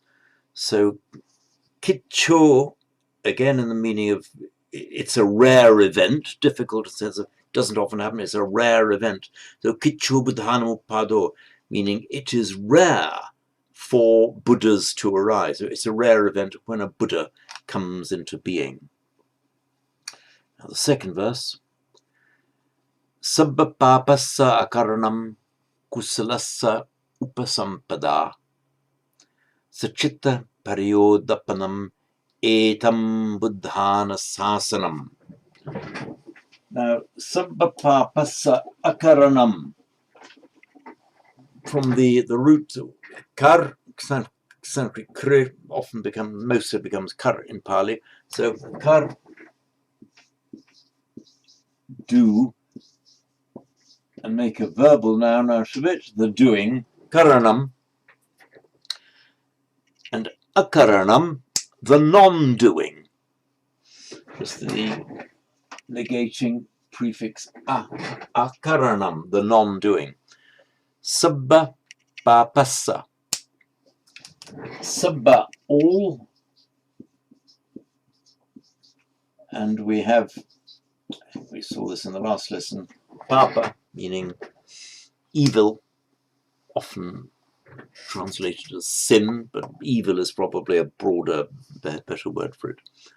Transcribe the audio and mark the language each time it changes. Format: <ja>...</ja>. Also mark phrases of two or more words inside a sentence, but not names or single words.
<en>So Kicho, again in the meaning of it's a rare event, difficult in the sense of doesn't often happen, it's a rare event.</en> <pi>So Kicho Buddhanam Uppado,</pi> <en>meaning it is rare for Buddhas to arise. So it's a rare event when a Buddha comes into being. Now the second verse.</en> <pi>Sabba papassa akaranam kusalassa upasampada sachitta pariyodapanam etam buddhana sasanam. Now, sabba papassa akaranam,</pi> <en>from the root kar, Sanskrit kr, often mostly becomes kar in Pali. So kar, do, and make a verbal noun out of it,</en> <pi>the doing, karanam, and akaranam,</pi> <en>the non-doing. Just the negating prefix akaranam, the non-doing.</en> <pi>Sabba papassa.</pi> <en>Sabba, all, and we saw this in the last lesson, papa, meaning evil, often translated as sin, but evil is probably a broader, better word for it.</en>